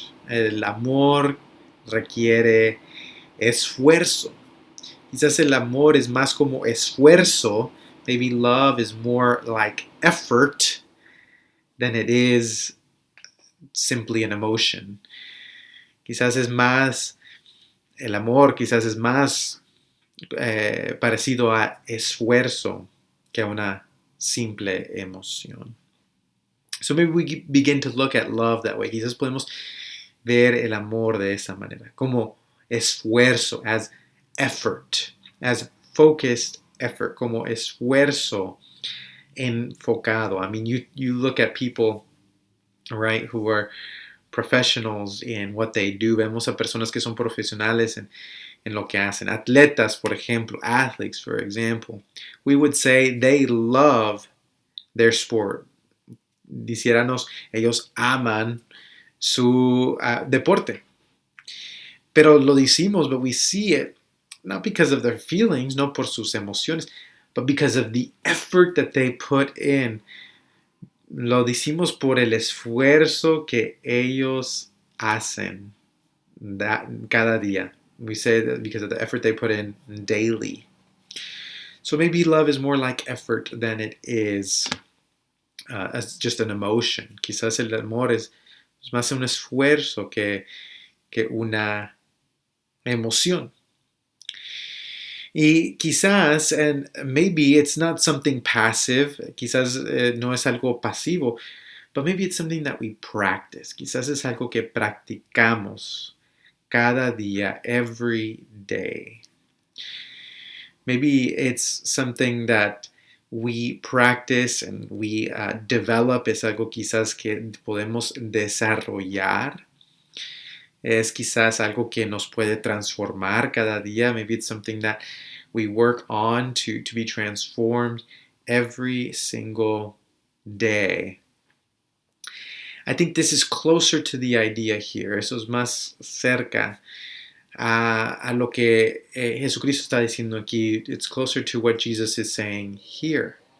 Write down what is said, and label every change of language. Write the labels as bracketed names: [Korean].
[Spanish] El amor requiere esfuerzo. Quizás el amor es más como esfuerzo. [English] Maybe love is more like effort than it is simply an emotion. [Spanish] Quizás es más, el amor quizás es más parecido a esfuerzo que a una simple emoción. [English] So maybe we begin to look at love that way. [Spanish] Quizás podemos ver el amor de esa manera, como esfuerzo, [English] as effort, as focused effort, [Spanish] como esfuerzo enfocado. [English] I mean, you look at people, right, who are professionals in what they do. [Spanish] Vemos a personas que son profesionales en lo que hacen. Atletas, por ejemplo, [English] athletes, for example. We would say they love their sport. [Spanish] Diciéramos, ellos aman su deporte. Pero lo decimos, [English] but we see it, not because of their feelings, [Spanish] no por sus emociones, [English] but because of the effort that they put in. [Spanish] Lo decimos por el esfuerzo que ellos hacen cada día. [English] We say that because of the effort they put in daily. So maybe love is more like effort than it is as just an emotion. [Spanish] Quizás el amor es más un esfuerzo que una emoción. Y quizás, [English] and maybe it's not something passive, [Spanish] quizás no es algo pasivo, [English] but maybe it's something that we practice. [Spanish] Quizás es algo que practicamos cada día, [English] every day. Maybe it's something that we practice and we develop, [Spanish] es algo quizás que podemos desarrollar. Es quizás algo que nos puede transformar cada día. [English] Maybe it's something that we work on to be transformed every single day. I think this is closer to the idea here. [Spanish] Eso es más cerca a lo que Jesucristo está diciendo aquí. [English] It's closer to what Jesus is saying here.